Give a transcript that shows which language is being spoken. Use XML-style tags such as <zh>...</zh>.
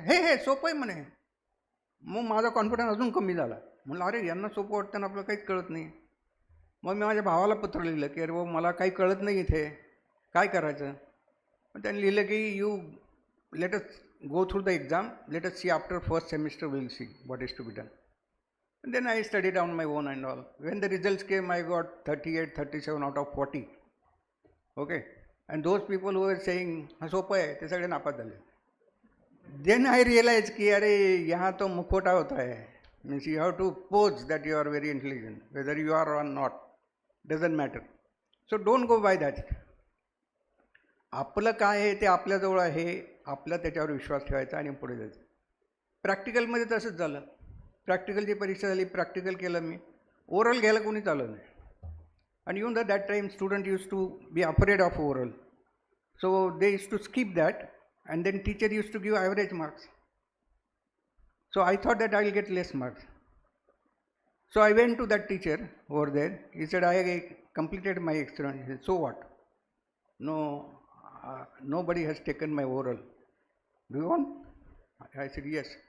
<mr>हे सोपं आहे म्हणे. मग माझा कॉन्फिडन्स अजून कमी झाला. म्हणलं अरे यांना सोपं वाटतं ना, आपलं काहीच कळत नाही. मग मी माझ्या भावाला पत्र लिहिलं की अरे बाबा मला काही कळत नाही इथे, काय करायचं. मग त्यांनी लिहिलं की</mr> <en>You let us go through the exam, let us see after first semester will see what is to be done. And then I studied on my own and all. When the results came, I got 38, 37 out of 40. Okay. And those people who were saying,</en> <hi>हाँ सोपा है,</hi> <mr>ते सगळे नापास झाले.</mr> <en>Then I realized</en> <hi>कि अरे यहाँ तो मुखोटा होता है.</hi> <en>Means you have to pose that you are very intelligent. Whether you are or not, doesn't matter. So don't go by that.</en> <mr>आपलं काय आहे ते आपल्याजवळ आहे, आपला त्याच्यावर विश्वास ठेवायचा आणि पुढे जायचं. प्रॅक्टिकलमध्ये तसंच झालं. प्रॅक्टिकलची परीक्षा झाली, प्रॅक्टिकल केलं मी. ओरल घ्यायला कोणीच आलं नाही.</mr> <en>And even at that time, students used to be afraid of oral. So they used to skip that, and then teacher used to give average marks. So I thought that I will get less marks. So I went to that teacher over there. He said, I completed my experiment. He said, so what? No, nobody has taken my oral. Do you want? I said, yes.</en>